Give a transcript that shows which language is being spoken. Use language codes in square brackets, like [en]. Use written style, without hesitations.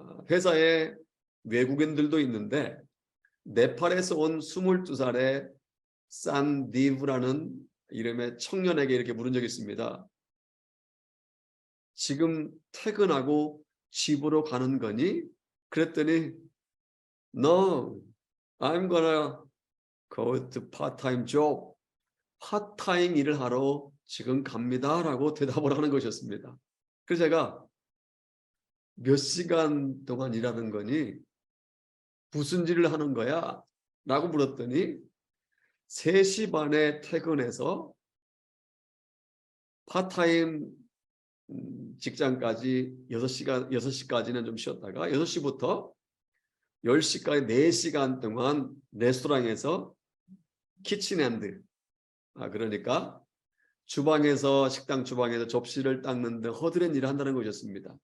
[ko] 회사에 외국인들도 있는데 네팔에서 온 22살의 산디브라는 이름의 청년에게 이렇게 물은 적이 있습니다. 지금 퇴근하고 집으로 가는 거니? 그랬더니 [en] No, I'm gonna go to part-time job. [ko] 파타임 일을 하러 지금 갑니다 라고 대답을 하는 것이었습니다. 그래서 제가 몇 시간 동안 일하는 거니? 무슨 일을 하는 거야? 라고 물었더니 3시 반에 퇴근해서 파타임 직장까지 6시까지는 좀 쉬었다가 6시부터 10시까지 4시간 동안 레스토랑에서 키친핸드, 그러니까 주방에서, 식당 주방에서 접시를 닦는 등 허드렛 일을 한다는 것이었습니다.